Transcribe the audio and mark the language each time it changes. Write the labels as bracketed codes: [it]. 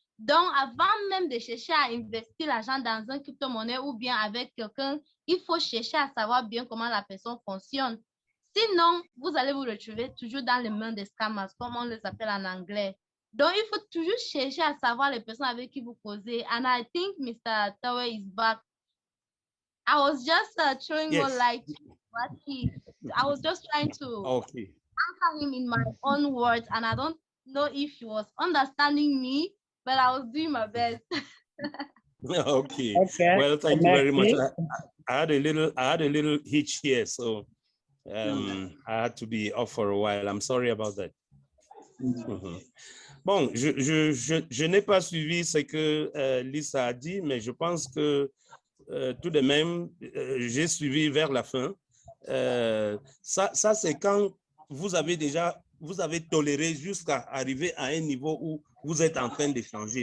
[fr] Donc, avant même de chercher à investir l'argent dans un crypto-monnaie ou bien avec quelqu'un, il faut chercher à savoir bien comment la personne fonctionne. Sinon, vous allez vous retrouver toujours dans les mains des scammers, comme on les appelle en anglais. Donc, il faut toujours chercher à savoir les personnes avec qui vous causez. [en] And I think Mr. Tawe is back. I was just throwing more light to what I was just trying to answer him in my own words, and I don't know if he was understanding me, but I was doing my best. Okay. Well, thank you very much. I had a little hitch here, so I had to be off for a while. I'm sorry about that. [fr] Bon, je n'ai pas suivi ce que Lisa a dit, mais je pense que tout de même, j'ai suivi vers la fin. Ça c'est quand vous avez déjà vous avez toléré jusqu'à arriver à un niveau où vous êtes en train d'échanger.